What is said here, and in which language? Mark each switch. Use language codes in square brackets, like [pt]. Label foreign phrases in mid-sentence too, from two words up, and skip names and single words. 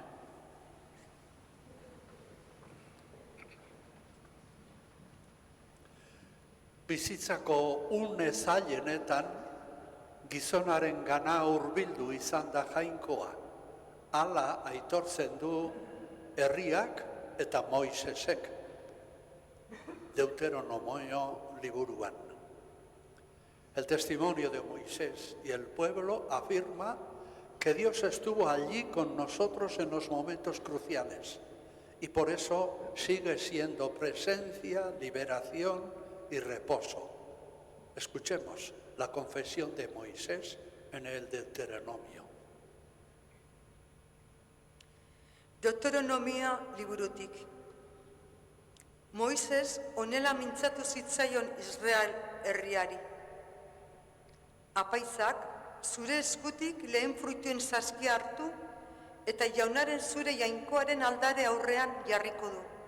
[eu] Bizitzako une zailenetan, gizonaren gana hurbildu izan da jainkoa. Hala aitortzen du herriak eta Moisesek, Deuteronomio liburuan. [es] El testimonio de Moisés y el pueblo afirma que Dios estuvo allí con nosotros en los momentos cruciales y por eso sigue siendo presencia, liberación y reposo. Escuchemos la confesión de Moisés en el Deuteronomio. [eu] Deuteronomia liburutik. Moises honela mintzatu zitzaion Israel herriari. Apaizak, zure eskutik lehen fruituen saskia hartu eta jaunaren zure jainkoaren aldare aurrean jarriko du.